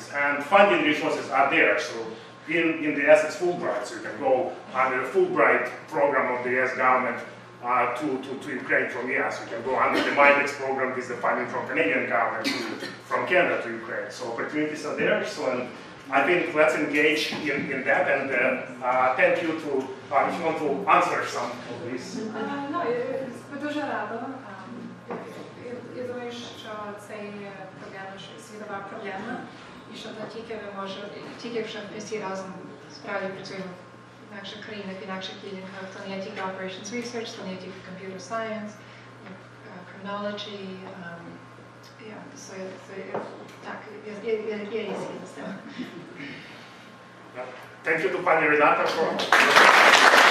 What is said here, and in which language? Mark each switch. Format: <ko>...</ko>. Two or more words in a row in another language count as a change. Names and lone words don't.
<en>And funding resources are there. So in the US, it's Fulbright, so you can go under the Fulbright program of the US government to Ukraine from US. You can go under the MIDEX program with the funding from Canadian government from Canada to Ukraine. So opportunities are there. So I think let's engage in that, and thank you to, if you want to answer some of these. No,</en> <uk>дуже рада. Я думаю, що це є проблема, що світова проблема. І що тільки якщо ми всі разом справді працюємо в інакших країнах, в інакших ділянках, то не є тільки</uk> <en>operations research,</en> <uk>то не є тільки</uk> <en>computer science,</en> <uk>criminology, так, є різні з цим.</uk> <en>Thank you to Pani Renata for</en>